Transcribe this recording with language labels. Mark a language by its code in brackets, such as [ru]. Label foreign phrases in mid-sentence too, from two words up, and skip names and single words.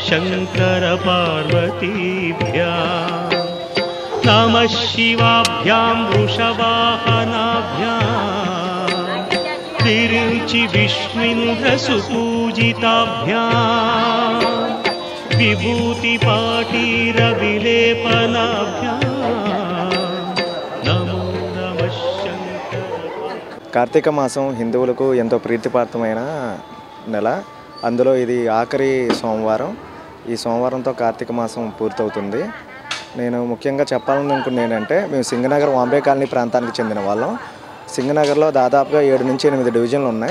[sa] शङ्करपार्वतीभ्यां नमः शिवाभ्यां वृषवाहनाभ्यां तिरुचि विष्णुन्द्रसुपूजिताभ्यां विभूतिपाटीरविलेपनाभ्यां नमो नमः शङ्कर. [te] కార్తీక మాసం హిందువులకు ఎంతో ప్రీతిపాత్రమైన నెల. అందులో ఇది ఆఖరి సోమవారం. ఈ సోమవారంతో కార్తీక మాసం పూర్తవుతుంది. నేను ముఖ్యంగా చెప్పాలని అనుకున్నది ఏంటంటే, మేము సింగనగర్ వాంబే కాలనీ ప్రాంతానికి చెందిన వాళ్ళం. సింగనగర్లో దాదాపుగా 7 నుంచి 8 డివిజన్లు ఉన్నాయి.